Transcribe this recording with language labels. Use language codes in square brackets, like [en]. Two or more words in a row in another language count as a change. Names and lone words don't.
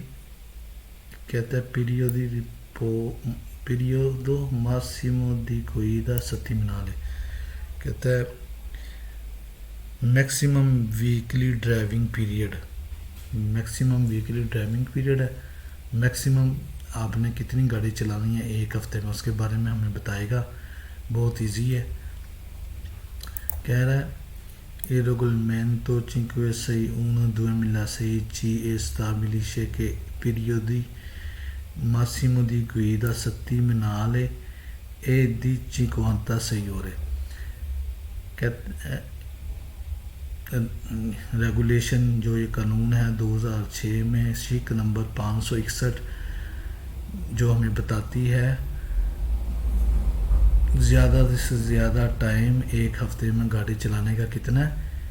[ur] کہتا ہے [it] periodo massimo di guida settimanale, [ur] کہتا ہے [en] maximum weekly driving period. maximum weekly driving period [ur] ہے، میکسیمم آپ نے کتنی گاڑی چلانی ہے ایک ہفتے میں، اس کے بارے میں ہمیں بتائے گا۔ بہت ایزی ہے۔ کہہ رہا ہے [it] il regolamento 561/2006 è stabilisce che periodi massimo di guida settimanale è di 56 ore۔ [ur] ریگولیشن جو یہ قانون ہے 2006 میں شق نمبر 561 جو ہمیں بتاتی ہے زیادہ سے زیادہ ٹائم ایک ہفتے میں گاڑی چلانے کا کتنا ہے؟